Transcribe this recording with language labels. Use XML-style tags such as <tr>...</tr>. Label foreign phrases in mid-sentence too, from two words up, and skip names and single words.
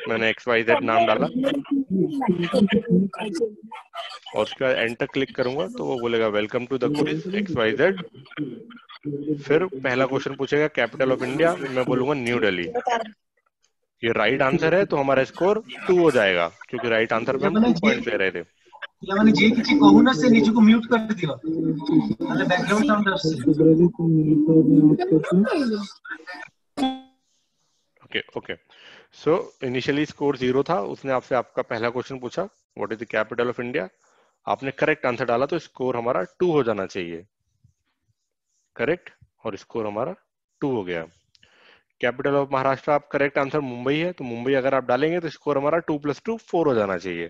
<hi>मैंने XYZ नाम डाला और उसके बाद</hi> <en>enter click</en> <hi>करूंगा तो वो बोलेगा</hi> <en>welcome to the quiz</en> <hi>XYZ। फिर पहला क्वेश्चन पूछेगा</hi> <en>capital of India,</en> <hi>मैं बोलूंगा न्यू दिल्ली। ये</hi> <en>right answer</en> <hi>है तो हमारा स्कोर 2 हो जाएगा, क्योंकि</hi> <en>right answer</en> <hi>पे हम 2 पॉइंट ले रहे थे।</hi> <or>ପିଲାମାନେ ଯିଏ କିଛି କହୁନ ସେ ନିଜକୁ ମ୍ୟୁଟ୍ କରିଦିଅ, ନହେଲେ</or> <en>background sound</en> <or>ଆସୁଛି।</or> <en>okay okay, so initially score 0 था।</en> <hi>उसने आपसे आपका पहला क्वेश्चन पूछा</hi> <en>what is the capital of India.</en> <hi>आपने</hi> <en>correct answer</en> <hi>डाला तो स्कोर हमारा 2 हो जाना चाहिए, करेक्ट, और स्कोर हमारा 2 हो गया।</hi> <en>capital of Maharashtra,</en> <hi>आप</hi> <en>correct answer</en> <hi>मुंबई है, तो मुंबई अगर आप डालेंगे तो स्कोर हमारा 2 + 2 4 हो जाना चाहिए।</hi>